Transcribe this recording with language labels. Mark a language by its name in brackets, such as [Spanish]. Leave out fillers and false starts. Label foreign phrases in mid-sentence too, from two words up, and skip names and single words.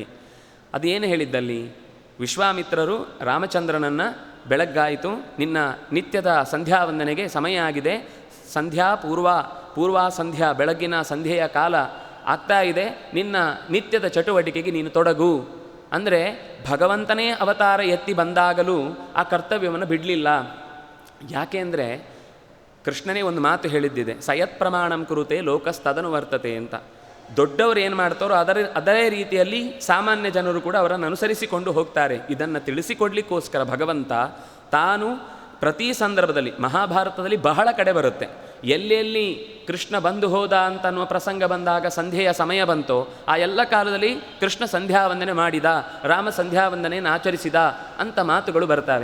[Kannada] ಅದೇನು ಹೇಳಿದ್ದಲ್ಲಿ, ವಿಶ್ವಾಮಿತ್ರರು ರಾಮಚಂದ್ರನನ್ನು ಬೆಳಗ್ಗಾಯಿತು, ನಿನ್ನ ನಿತ್ಯದ ಸಂಧ್ಯಾವಂದನೆಗೆ ಸಮಯ ಆಗಿದೆ, ಪೂರ್ವಾ ಸಂಧ್ಯಾ ಬೆಳಗ್ಗಿನ ಸಂಧ್ಯೆಯ ಕಾಲ ಆಗ್ತಾ ಇದೆ, ನಿನ್ನ ನಿತ್ಯದ ಚಟುವಟಿಕೆಗೆ ನೀನು ತೊಡಗು. ಅಂದರೆ ಭಗವಂತನೇ ಅವತಾರ ಎತ್ತಿ ಬಂದಾಗಲೂ ಆ ಕರ್ತವ್ಯವನ್ನು ಬಿಡಲಿಲ್ಲ. ಯಾಕೆ ಅಂದರೆ ಕೃಷ್ಣನೇ ಒಂದು ಮಾತು ಹೇಳಿದ್ದಿದೆ, [Sanskrit] ಸಯತ್ ಪ್ರಮಾಣಂ ಕುರುತೆ ಲೋಕಸ್ತದನು ವರ್ತತೆ [Kannada] ಅಂತ. ದೊಡ್ಡವರು ಏನು ಮಾಡ್ತಾರೋ ಅದೇ ರೀತಿಯಲ್ಲಿ ಸಾಮಾನ್ಯ ಜನರು ಕೂಡ ಅವರನ್ನು ಅನುಸರಿಸಿಕೊಂಡು ಹೋಗ್ತಾರೆ. ಇದನ್ನು ತಿಳಿಸಿಕೊಡ್ಲಿಕ್ಕೋಸ್ಕರ ಭಗವಂತ ತಾನು ಪ್ರತಿ ಸಂದರ್ಭದಲ್ಲಿ, ಮಹಾಭಾರತದಲ್ಲಿ ಬಹಳ ಕಡೆ ಬರುತ್ತೆ, ಎಲ್ಲೆಲ್ಲಿ ಕೃಷ್ಣ ಬಂದು ಹೋದ ಅಂತ ಅನ್ನುವ ಪ್ರಸಂಗ ಬಂದಾಗ ಸಂಧ್ಯೆಯ ಸಮಯ ಬಂತೋ ಆ ಎಲ್ಲ ಕಾಲದಲ್ಲಿ ಕೃಷ್ಣ ಸಂಧ್ಯಾವಂದನೆ ಮಾಡಿದ, ರಾಮ ಸಂಧ್ಯಾವಂದನೆಯನ್ನು ಆಚರಿಸಿದ ಅಂತ ಮಾತುಗಳು ಬರ್ತವೆ.